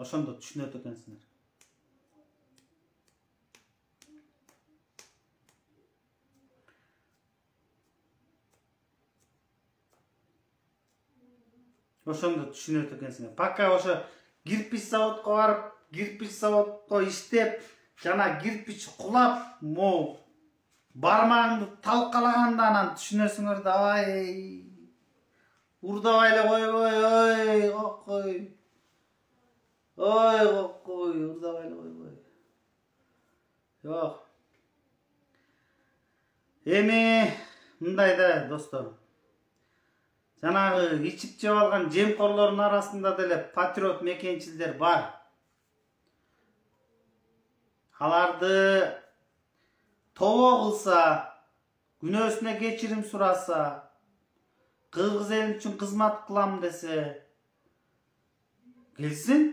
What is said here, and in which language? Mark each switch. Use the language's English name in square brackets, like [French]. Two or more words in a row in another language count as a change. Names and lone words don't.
[Kyrgyz] Ошондо түшүнөт экенсиңер. Ошондо түшүнөт экенсиңер. Пока ошо кирпич заводко барып, кирпич заводко иштеп, жана кирпич кулап, бармагыңды талкалаганда анан түшүнөсүңөр да, ай. Urdabay koyboy, oy kokkoy. Oy kokkoy, urdabay koyboy. Yok. Эми мындай да достор. Жанагы ичип жеп алган жемкорлордун арасында деле патриот мекенчилдер бар. Аларды тобо кылса, күнөөсүнө кечирим сураса, кыргыз эл үчүн кызмат кылам десе, келсин.